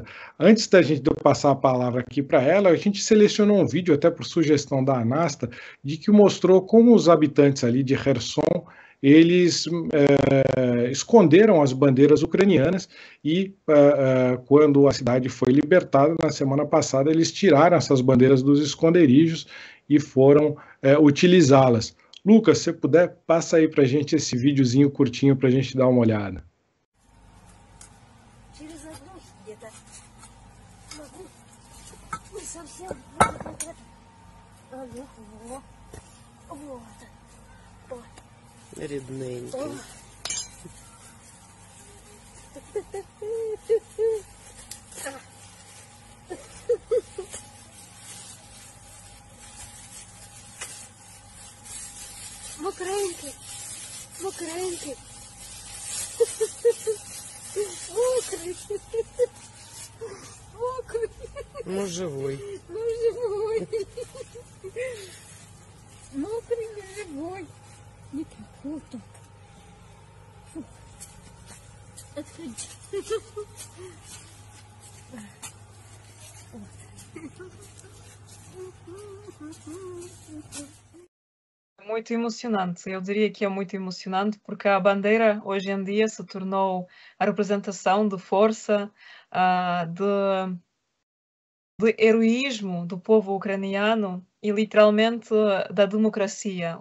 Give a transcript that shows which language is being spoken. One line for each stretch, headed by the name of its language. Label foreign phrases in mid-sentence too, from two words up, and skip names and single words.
Portuguese: Antes da gente de eu passar a palavra aqui para ela, a gente selecionou um vídeo, até por sugestão da Anasta, de que mostrou como os habitantes ali de Kherson eles esconderam as bandeiras ucranianas e quando a cidade foi libertada na semana passada, eles tiraram essas bandeiras dos esconderijos e foram utilizá-las. Lucas, se puder, passa aí para a gente esse videozinho curtinho para a gente dar uma olhada.
Ukrainian: Рідненький. Мокренький, мокренький. Мокрий. Мокрий. Ну,
Russian: живой. Ну, живой. Мокрый, живой. Не круто. Фу. Отходи.
Portuguese: Muito emocionante, eu diria que é muito emocionante porque a bandeira hoje em dia se tornou a representação de força, de heroísmo do povo ucraniano e literalmente da democracia.